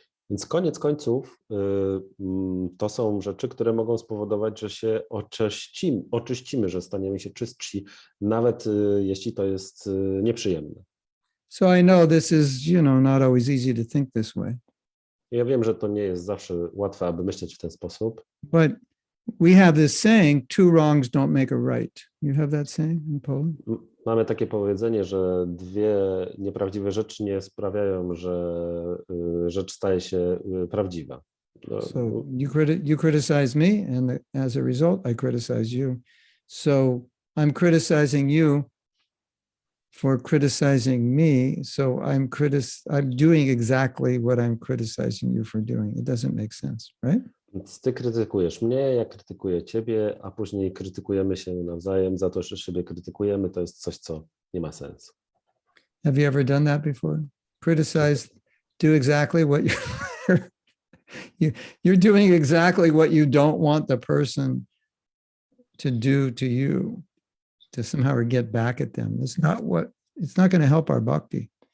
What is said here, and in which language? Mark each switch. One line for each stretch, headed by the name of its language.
Polish: Więc koniec końców to są rzeczy, które mogą spowodować, że się oczyścimy, że staniemy się czystsi, nawet jeśli to jest nieprzyjemne.
English: So I know this is, not always easy to think this way.
Polish: Ja wiem, że to nie jest zawsze łatwe, aby myśleć w ten sposób.
English: But we have this saying, two wrongs don't make a right. You have that saying in Poland?
Polish: Mamy takie powiedzenie, że dwie nieprawdziwe rzeczy nie sprawiają, że rzecz staje się prawdziwa.
English: So you criticize me, and as a result, I criticize you. So I'm criticizing you for criticizing me. So I'm doing exactly what I'm criticizing you for doing. It doesn't make sense, right?
Polish: Więc ty krytykujesz mnie, ja krytykuję ciebie, a później krytykujemy się nawzajem za to, że siebie krytykujemy. To jest coś, co nie ma sensu.
English: Have you ever done that before? Criticize, do exactly what you're doing exactly what you don't want the person to do to you to somehow get back at them. It's not going to help our bhakti.